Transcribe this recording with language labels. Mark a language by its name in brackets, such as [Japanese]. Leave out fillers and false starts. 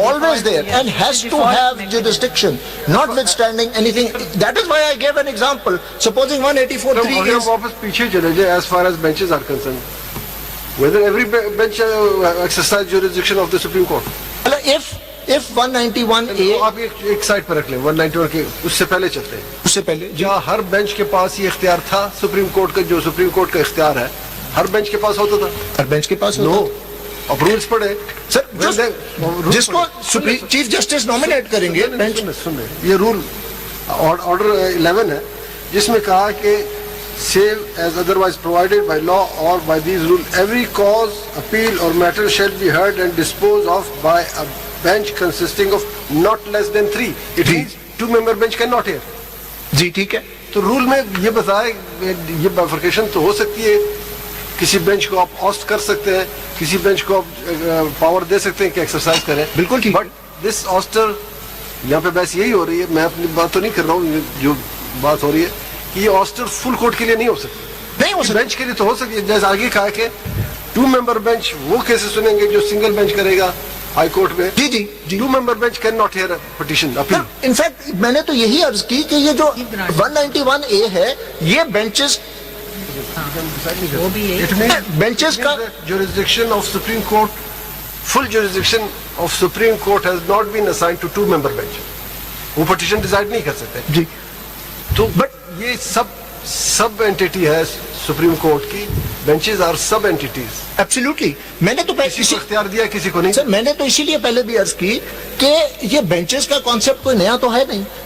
[English] Always there, and has to have jurisdiction, notwithstanding anything. That is why I gave an example. Supposing 184(3) [Urdu] اگر is... واپس پیچھے چلے جائیں [English] as far as benches are concerned, whether every bench exercise jurisdiction of the Supreme Court. If 191A... [Urdu] آپ ایک side پر رکھ لیں 191 کے اس سے پہلے چلتے ہیں. اس سے پہلے جہاں ہر بینچ کے پاس یہ اختیار تھا سپریم کورٹ کا، جو سپریم کورٹ کا اختیار ہے ہر بینچ کے پاس ہوتا تھا. ہر بینچ کے پاس نو، اب رولز پڑھے سر، جس کو چیف جسٹس نامنیٹ کریں گے. سنیں یہ رول آرڈر 11 ہے جس میں کہا کہ [English] save as otherwise provided by law or by these rules, every cause, appeal or matter shall be heard and disposed of by a bench consisting of not less than 3. It means 2-member bench cannot hear. [Urdu] جی ٹھیک ہے. تو role میں یہ بتائے یہ بائفرکیشن تو ہو سکتی ہے، کسی بینچ کو آپ آسٹ کر سکتے ہیں، کسی بینچ کو آپ پاور دے سکتے ہیں کہ ایکسرسائز کریں. بالکل ٹھیک. [English] but this [Urdu] آسٹر یہاں پہ بحث یہی ہو رہی ہے، میں اپنی بات تو نہیں کر رہا ہوں، جو بات ہو رہی ہے کہ یہ آسٹر فل کورٹ کے لیے نہیں ہو سکتی. نہیں ہو سکتی. بینچ کے لیے تو ہو سکتی ہے، جیسے آگے کہا کہ 2-member bench وہ کیسز سنیں گے جو سنگل بینچ کرے گا ہائی کورٹ میں. جی جی جی. [English] 2-member bench can not hear a petition appeal. [Urdu] In fact میں نے تو یہی عرض کی کہ یہ جو 191A ہے یہ بینچز بینچز کا [English] jurisdiction of Supreme Court, full jurisdiction of Supreme Court has not been assigned to 2-member bench. [Urdu] وہ پٹیشن ڈیسائیڈ نہیں کر سکتے. جی. تو بٹ یہ سب اینٹیٹی ہے سپریم کورٹ کی، بینچز آر سب اینٹیٹیز. ایبسلیوٹلی. میں نے تو کسی کو اختیار دیا کسی کو نہیں. سر میں نے تو اسی لیے پہلے بھی عرض کی کہ یہ بینچز کا کانسیپٹ کوئی نیا تو ہے نہیں.